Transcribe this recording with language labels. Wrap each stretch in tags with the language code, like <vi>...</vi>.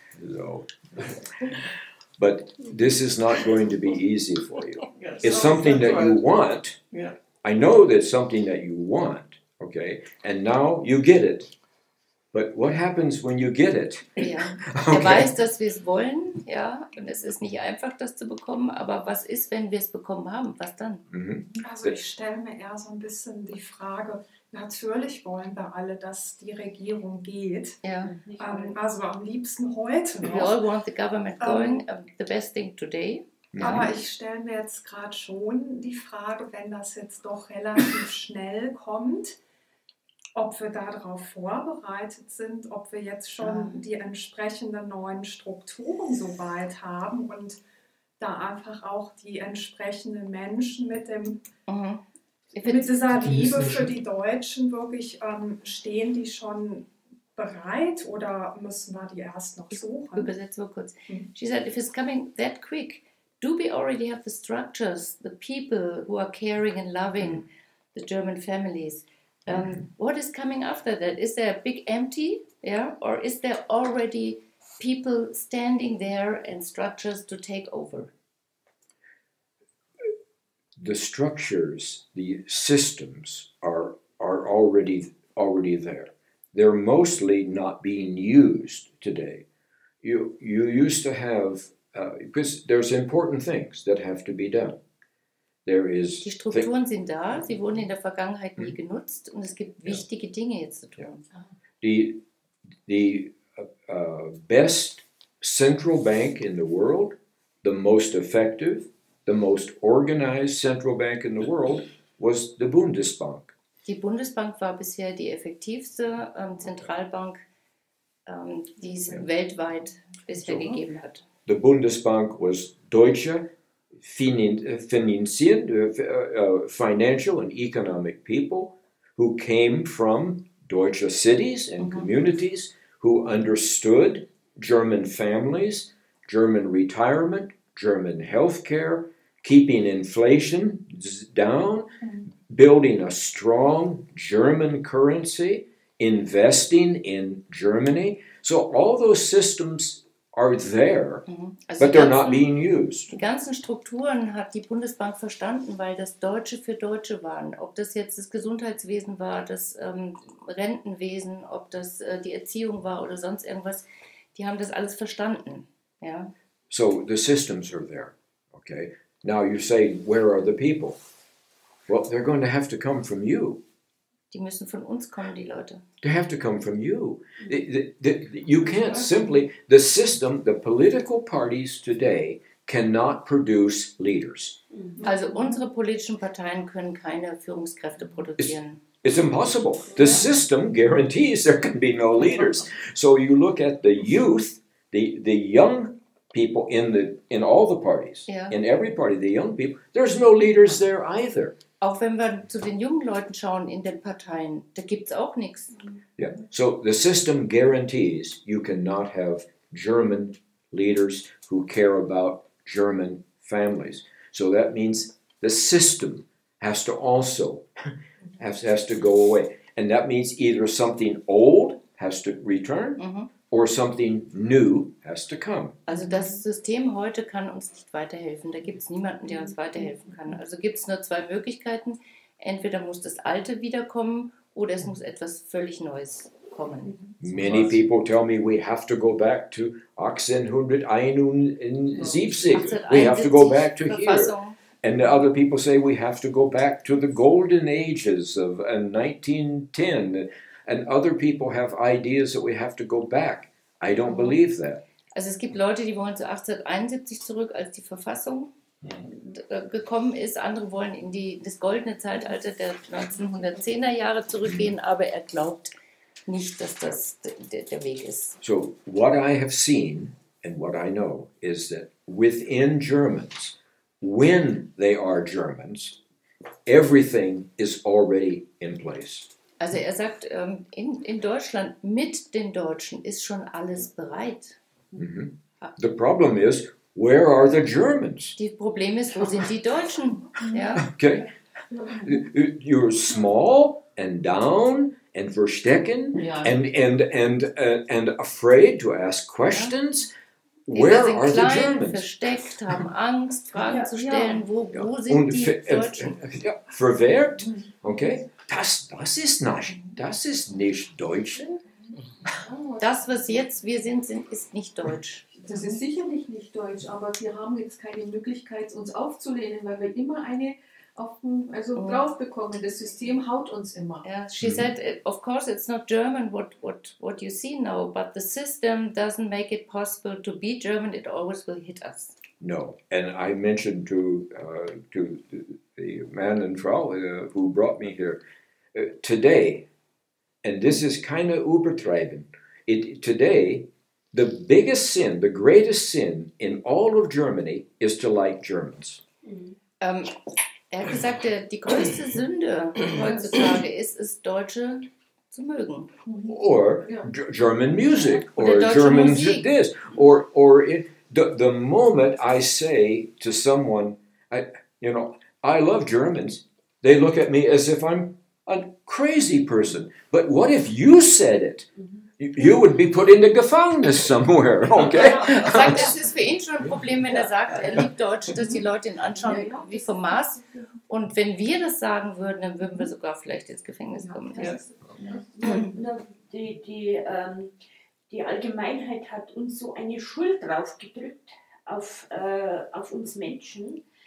<en>So, but this is not going to be easy for you. It's something that you want. Yeah. I know that's something that you want, okay? And now you get it. But what happens when you get it?</en> <de>Ja. Er weiß, dass wir es wollen, ja, und es ist nicht einfach, das zu bekommen, aber was ist, wenn wir es bekommen haben? Was dann? Also ich stelle mir eher so ein bisschen die Frage, natürlich wollen wir alle, dass die Regierung geht, Ja. also am liebsten heute</de> <en>We all</en> <de>noch.</de> <en>want the government going, the best thing today.</en> <de>Aber ich stelle mir jetzt gerade schon die Frage, wenn das jetzt doch relativ schnell kommt, ob wir darauf vorbereitet sind, ob wir jetzt schon die entsprechenden neuen Strukturen soweit haben und da einfach auch die entsprechenden Menschen mit dem Mit dieser Liebe für die Deutschen wirklich, stehen die schon bereit oder müssen wir die erst noch suchen? Übersetze mal kurz.</de> <en>She said, if it's coming that quick, do we already have the structures, the people who are caring and loving the German families? What is coming after that? Is there a big empty, yeah, or is there already people standing there and structures to take over? The structures, the systems are already there. They're mostly not being used today. You used to have, because there's important things that have to be done.</en> <de>Die Strukturen sind da, sie wurden in der Vergangenheit nie genutzt und es gibt wichtige Dinge jetzt zu tun.</de> <en>The best central bank in the world, the most effective, the most organized central bank in the world was the Bundesbank.</en> <de>Die Bundesbank war bisher die effektivste Zentralbank, die es weltweit bisher gegeben hat.</de> <en>The Bundesbank was Deutsche, financial and economic people who came from Deutsche cities and communities, who understood German families, German retirement, German healthcare, keeping inflation down, building a strong German currency, investing in Germany. So all those systems are there, but they're not being used.</en> <de>Die ganzen Strukturen hat die Bundesbank verstanden, weil das Deutsche für Deutsche waren. Ob das jetzt das Gesundheitswesen war, das Rentenwesen, ob das die Erziehung war oder sonst irgendwas, die haben das alles verstanden. Ja?</de> <en>So the systems are there, okay? Now you say, where are the people? Well, they're going to have to come from you.</en> <de>Die müssen von uns kommen, die Leute.</de> <en>They have to come from you. You can't simply, the system, the political parties today cannot produce leaders.</en> <de>Also unsere politischen Parteien können keine Führungskräfte produzieren.</de> <en>It's impossible. The system guarantees there can be no leaders. So you look at the youth, the young people in all the parties, in every party, the young people, there's no leaders there either.</en> <de>Auch wenn wir zu den jungen Leuten schauen in den Parteien, da gibt es auch nichts.</de> <en>Yeah. So the system guarantees you cannot have German leaders who care about German families. So that means the system has to also has to go away. And that means either something old has to return or something new has to come.</en> <de>Also das System heute kann uns nicht weiterhelfen. Da gibt es niemanden, der uns weiterhelfen kann. Also gibt es nur zwei Möglichkeiten. Entweder muss das Alte wiederkommen oder es muss etwas völlig Neues kommen.</de> <en>Many people tell me we have to go back to 1871. We have to go back to here. And the other people say we have to go back to the golden ages of 1910. And other people have ideas that we have to go back. I don't believe that.</en> <de>Also es gibt Leute, die wollen zu 1871 zurück, als die Verfassung gekommen ist. Andere wollen in das goldene Zeitalter der 1910er Jahre zurückgehen, aber er glaubt nicht, dass das der Weg ist.</de> <en>So what I have seen and what I know is that within Germans, when they are Germans, everything is already in place.</en> <de>Also er sagt, in Deutschland mit den Deutschen ist schon alles bereit.</de> <en>The problem is, where are the Germans?</en> <de>Das Problem ist, wo sind die Deutschen? Ja?</de> <en>Okay. You're small and down and</en> <de>verstecken</de> <en>and afraid to ask questions. Where are the Germans?</en> <de>Versteckt, haben Angst, Fragen zu stellen. Wo sind die Deutschen? Verwehrt, okay. Das ist nicht Deutsch. Das, was jetzt wir sind, ist nicht deutsch. Das ist sicherlich nicht deutsch, aber wir haben jetzt keine Möglichkeit, uns aufzulehnen, weil wir immer eine drauf bekommen. Das System haut uns immer.</de> <en>Yeah, she said, of course it's not German what you see now, but the system doesn't make it possible to be German. It always will hit us. No, and I mentioned to the man and Frau who brought me here today, and this is kind of</en> <de>übertrieben.</de> <en>Today, the biggest sin, the greatest sin in all of Germany is to like Germans.</en> <de>Er hat gesagt, die größte Sünde heutzutage ist es, Deutsche zu mögen.</de> <en>Or German music, or</en> <de>Oder deutsche</de> <en>German</en> <de>Musik.</de> <en>this, the moment I say to someone, I love Germans, they look at me as if I'm a crazy person. But what if you said it? You would be put into</en> <de>Gefängnis</de> <en>somewhere, okay?</en> <de>Er sagt, es ist für ihn schon ein Problem, wenn er sagt, er liebt Deutsche, dass die Leute ihn anschauen wie vom Mars. Und wenn wir das sagen würden, dann würden wir sogar vielleicht ins Gefängnis kommen. Nur die Allgemeinheit hat uns so eine Schuld draufgedrückt auf uns Menschen.</de>